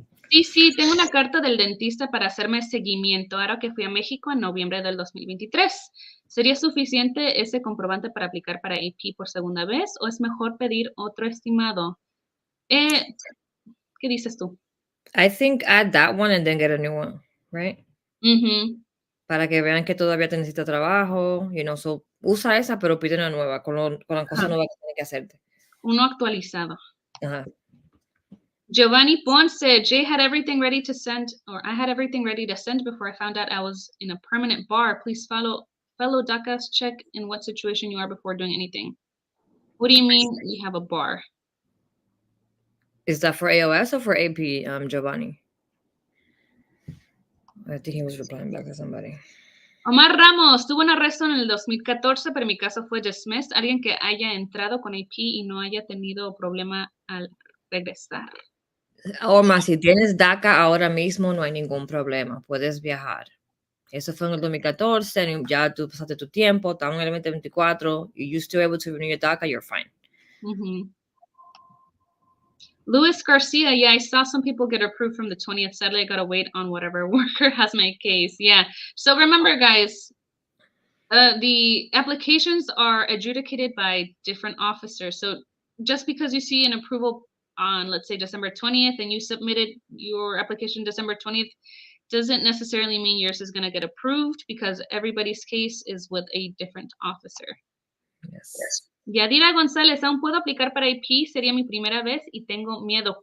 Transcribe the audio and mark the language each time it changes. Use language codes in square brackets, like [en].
[es] Sí, tengo una carta del dentista para hacerme seguimiento ahora que fui a México en noviembre del 2023. ¿Sería suficiente ese comprobante para aplicar para AP por segunda vez o es mejor pedir otro estimado? ¿Qué dices tú? [en] I think add that one and then get a new one, right? [es] Para que vean que todavía te necesita trabajo, [en] you know, [es] so usa esa, pero pide una nueva, con la cosa nueva que tiene que hacerte. Uno actualizado. [en] Giovanni Ponce, Jay had everything ready to send, or I had everything ready to send before I found out I was in a permanent bar. Please follow DACA's check in what situation you are before doing anything. What do you mean you have a bar? Is that for AOS or for AP, Giovanni? I think he was replying back to somebody. [es] Omar Ramos, tuvo un arresto en el 2014, pero mi caso fue dismissed. Alguien que haya entrado con AP y no haya tenido problema al regresar. Omar, si tienes DACA ahora mismo, no hay ningún problema. Puedes viajar. Eso fue en el 2014, ya tú pasaste tu tiempo, estamos en el 2024, [en] you're still able to renew your DACA, you're fine. Luis Garcia, yeah, I saw some people get approved from the 20th. Sadly, I got to wait on whatever worker has my case. Yeah. So remember, guys, the applications are adjudicated by different officers. So just because you see an approval on, let's say, December 20th, and you submitted your application December 20th, doesn't necessarily mean yours is going to get approved because everybody's case is with a different officer. Yes. [es] Yadira González, ¿aún puedo aplicar para AP? Sería mi primera vez y tengo miedo.